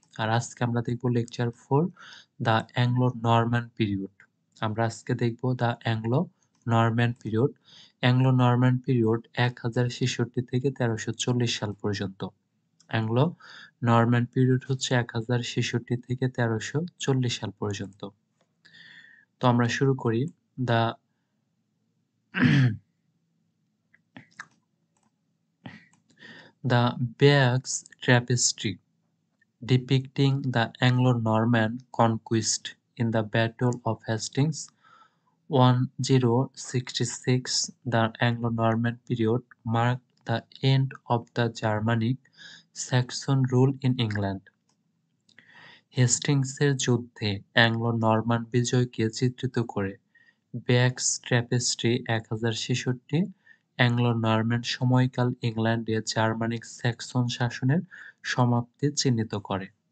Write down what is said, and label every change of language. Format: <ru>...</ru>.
<bn>আর আজকে আমরা দেখব lecture 4 the Anglo Norman period. আমরা আজকে দেখব the Anglo Norman period. Anglo Norman period 1066 থেকে 1340 সাল পর্যন্ত। অ্যাংলো নরম্যান পিরিয়ড হচ্ছে 1066 থেকে 1340 সাল পর্যন্ত। তো আমরা শুরু করি।</bn> <en>The the Bayeux tapestry depicting the Anglo-Norman conquest in the Battle of Hastings 1066. The Anglo-Norman period marked the end of the Germanic Saxon rule in England.</en> <bn>হেস্টিংসের যুদ্ধে অ্যাংলো-নরমান বিজয়কে চিত্রিত করে ব্যাকস ট্র্যাপেস্ট্রি 1066 অ্যাংলো-নরম্যান সময়কাল ইংল্যান্ডে জার্মানিক স্যাক্সন শাসনের সমাপ্তি চিহ্নিত করে।</bn>